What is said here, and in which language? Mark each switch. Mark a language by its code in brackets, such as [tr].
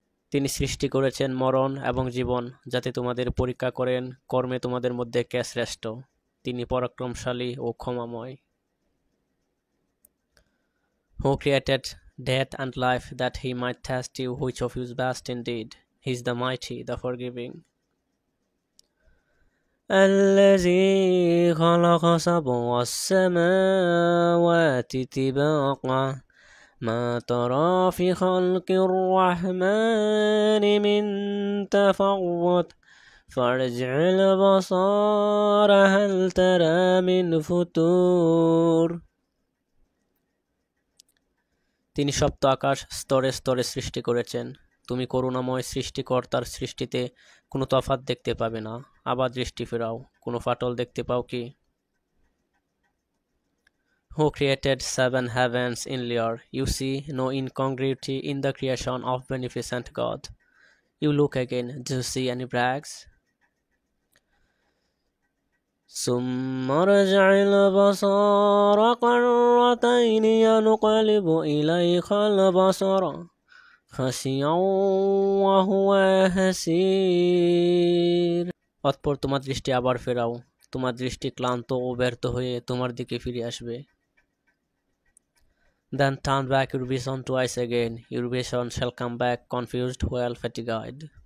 [bn] তিনি সৃষ্টি করেছেন মরণ এবং জীবন যাতে তোমাদের পরীক্ষা করেন কর্মে তোমাদের মধ্যে কে শ্রেষ্ঠ। তিনি পরাক্রমশালী ও ক্ষমাময়। [en] Who created death and life that he might test you which of you is best indeed. He is the mighty, the forgiving. [ar] الذي خلق سبع السماوات طباقا ما ترى في خلق الرحمن من تفوت فارجع البصار هل ترى من فتور. [bn] তিনি সপ্ত আকাশ স্তরে স্তরে সৃষ্টি করেছেন। তুমি করুণাময় সৃষ্টিকর্তার সৃষ্টিতে কোনো তফাৎ দেখতে পাবে না। আবার দৃষ্টি ফেরাও, কোনো ফাটল দেখতে পাও কি? [en] Who created 7 heavens in layer? You see no incongruity in the creation of beneficent God. You look again, do you see any breaks? [ar] ثم ارجع البصر كرتين ينقلب إليك البصر خاسئا وهو حسير. [bn] অতঃপর তোমার দৃষ্টি আবার ফেরাও, তোমার দৃষ্টি ক্লান্ত ও ব্যর্থ হয়ে তোমার দিকে ফিরে আসবে। [en] Then turn back your vision twice again. Your vision shall come back confused, well fatigued.